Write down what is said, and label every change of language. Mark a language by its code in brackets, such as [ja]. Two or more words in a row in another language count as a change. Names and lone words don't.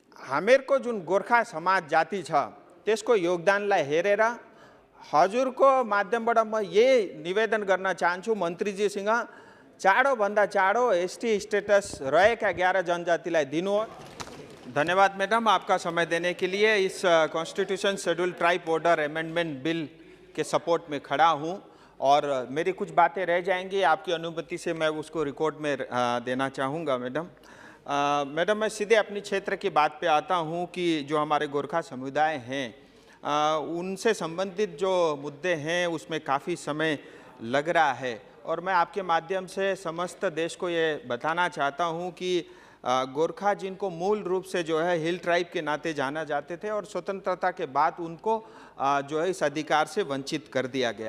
[ne] हामीहरूको जुन गोर्खा समाज जाति छ त्यसको योगदानलाई हेरेर हजुरको माध्यमबाट म यही निवेदन गर्न चाहन्छु मन्त्रीजीसँग चाँडोभन्दा चाँडो [en] ST status [ne] रहेका 11 जनजातिलाई दिनुहोस्। [hi] धन्यवाद मैडम, आपका समय देने के लिए। इस [en] constitution schedule tribe order amendment bill [hi] के सपोर्ट में खड़ा हूं और मेरी कुछ बातें रह जाएंगी, आपकी अनुमति से मैं उसको रिकॉर्ड में देना चाहूँगा। मैडम मैं सीधे अपनी क्षेत्र की बात पे आता हूँ कि जो हमारे गोरखा समुदाय हैं उनसे संबंधित जो मुद्दे हैं उसमें काफ़ी समय लग रहा है और मैं आपके माध्यम से समस्त देश को ये बताना चाहता हूँ कि गोरखा जिनको मूल रूप से जो है [en] hill tribe [hi] के नाते जाना जाते थे और स्वतंत्रता के बाद उनको जो है इस अधिकार से वंचित कर दिया गया।